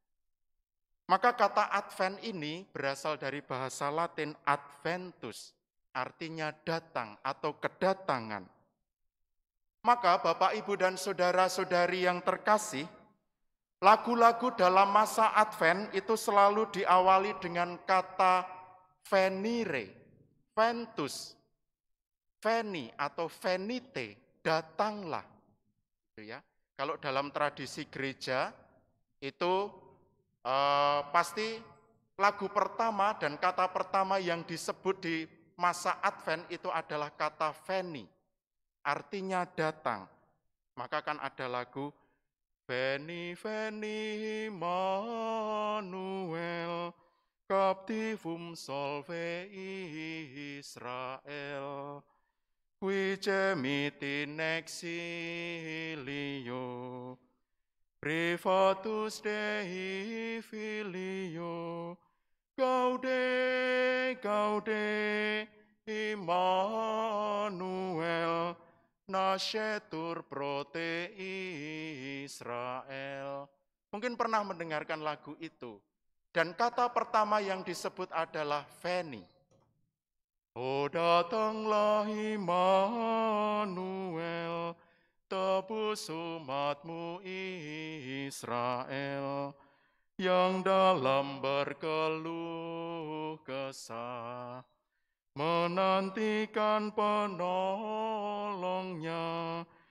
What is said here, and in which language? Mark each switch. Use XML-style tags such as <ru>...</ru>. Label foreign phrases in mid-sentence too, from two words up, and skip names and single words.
<id>Maka kata Advent ini berasal dari bahasa Latin adventus, artinya datang atau kedatangan. Maka Bapak, Ibu, dan saudara-saudari yang terkasih, lagu-lagu dalam masa Advent itu selalu diawali dengan kata venire, ventus, veni atau venite, datanglah. Gitu ya. Kalau dalam tradisi gereja itu pasti lagu pertama dan kata pertama yang disebut di masa Advent itu adalah kata veni, artinya datang. Maka kan ada lagu</id> <la>Veni, veni, Immanuel, captivum solve Israel, qui gemit in exilio, privatus Dei filio, gaude, gaude, Immanuel, nascetur prote Israel.</la> <id>Mungkin pernah mendengarkan lagu itu. Dan kata pertama yang disebut adalah Veni. Oh datanglah Immanuel, tebus umatmu Israel, yang dalam berkeluh kesah menantikan penolongnya.</id>